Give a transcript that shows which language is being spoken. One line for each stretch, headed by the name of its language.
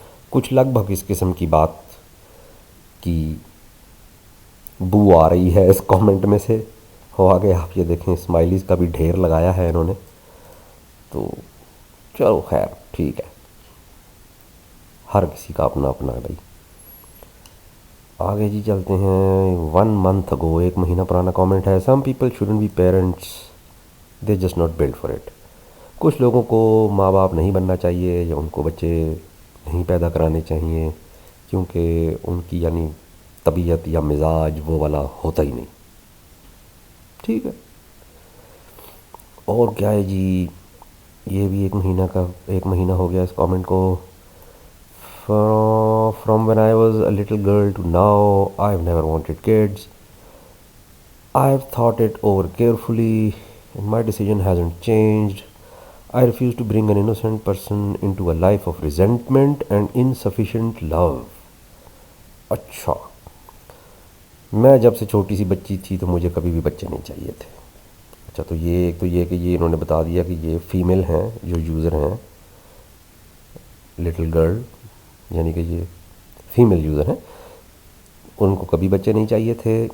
Urdu: کچھ لگ بھگ اس قسم کی بات کی بو آ رہی ہے اس کامنٹ میں سے. ہو آگے آپ یہ دیکھیں اسمائلیز کا بھی ڈھیر لگایا ہے انہوں نے. تو چلو خیر ٹھیک ہے, ہر کسی کا اپنا اپنا ہے بھائی. آگے جی چلتے ہیں.
English: 1 month ago,
Urdu: 1 مہینہ پرانا کامنٹ ہے.
English: Some people shouldn't be parents, they just not built for it.
Urdu: کچھ لوگوں کو ماں باپ نہیں بننا چاہیے, یا ان کو بچے نہیں پیدا کرانے چاہیے, کیونکہ ان کی یعنی طبیعت یا مزاج وہ والا ہوتا ہی نہیں. ٹھیک ہے. اور کیا ہے جی, یہ بھی 1 مہینہ ہو گیا اس کامنٹ کو.
English: From when I was a little girl to now, I've never wanted kids. I've thought it over carefully and my decision hasn't changed. I refuse to bring an innocent person into a life of resentment and insufficient love. اچھا,
Urdu: میں جب سے چھوٹی سی بچی تھی تو مجھے کبھی بھی بچے نہیں چاہیے تھے. اچھا تو یہ ایک تو یہ کہ یہ انہوں نے بتا دیا کہ یہ فیمیل ہیں جو یوزر ہیں,
English: little girl,
Urdu: یعنی کہ یہ فیمیل یوزر ہیں, ان کو کبھی بچے نہیں چاہیے تھے.